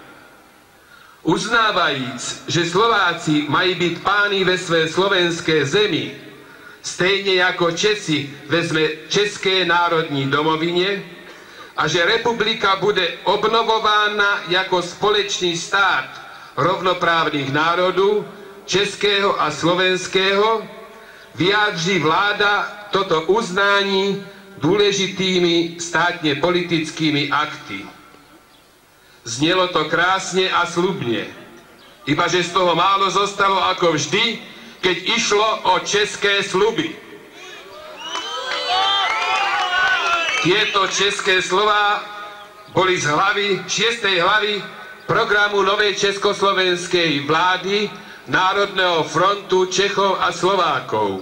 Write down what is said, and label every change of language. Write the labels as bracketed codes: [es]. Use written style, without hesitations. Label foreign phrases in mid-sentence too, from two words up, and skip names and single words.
[cs] Uznávajíc, že Slováci mají být pány ve své slovenské zemi, stejně jako Česi ve své české národní domovině, a že republika bude obnovována jako společný stát rovnoprávných národů, českého a slovenského, vyjádří vláda toto uznání důležitými státně politickými akty. [sk] Znělo to krásne a slubne, ibaže z toho málo zostalo ako vždy, keď išlo o české sľuby. Tieto české slová boli z hlavy, 6. hlavy programu novej československej vlády Národného frontu Čechov a Slovákov.